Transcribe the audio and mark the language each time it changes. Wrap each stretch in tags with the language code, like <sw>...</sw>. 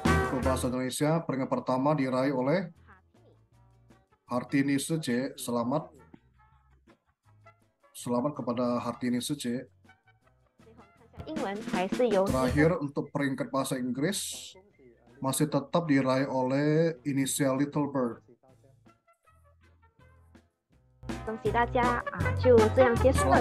<id>Untuk bahasa Indonesia, peringkat pertama diraih oleh Hartini C. Selamat. Selamat kepada Hartini C.</id> <zh>最后我们看一下英文还是由</zh> <id>Terakhir untuk peringkat bahasa Inggris masih tetap diraih oleh inisial Little Bird.</id> <zh>恭喜大家啊，就这样结束了</zh>